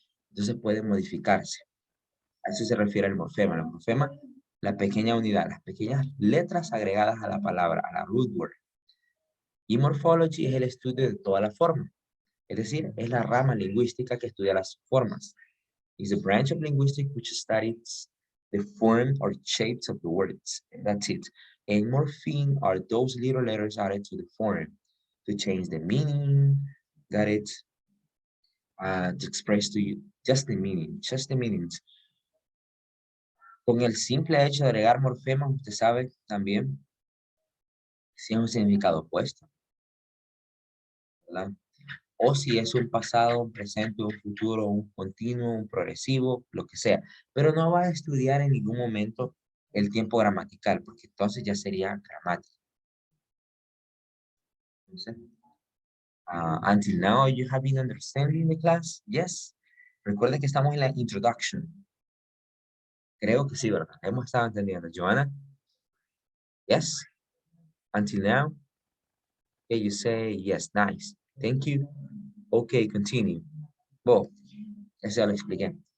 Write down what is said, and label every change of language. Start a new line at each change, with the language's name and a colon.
Spanish: Entonces puede modificarse. A eso se refiere el morfema. El morfema, la pequeña unidad, las pequeñas letras agregadas a la palabra, a la root word. Y morphology es el estudio de toda la forma. Es decir, es la rama lingüística que estudia las formas.
English: Is a branch of linguistics which studies the form or shapes of the words. And that's it. And morpheme are those little letters added to the form to change the meaning. Got it? To express to you just the meaning, just the meanings.
Spanish: Con el simple hecho de agregar morfemas, usted sabe también si es un significado opuesto, ¿verdad? O si es un pasado, un presente, un futuro, un continuo, un progresivo, lo que sea. Pero no va a estudiar en ningún momento el tiempo gramatical, porque entonces ya sería gramática. Entonces,
English: until now, you have been understanding the class? Yes.
Spanish: Recuerden que estamos en la introduction. Creo que sí, ¿verdad? Hemos estado entendiendo.
English: Joanna? Yes. Until now? Okay, you say yes. Nice. Thank you. Okay, continue.
Spanish: Bueno, eso ya lo expliqué.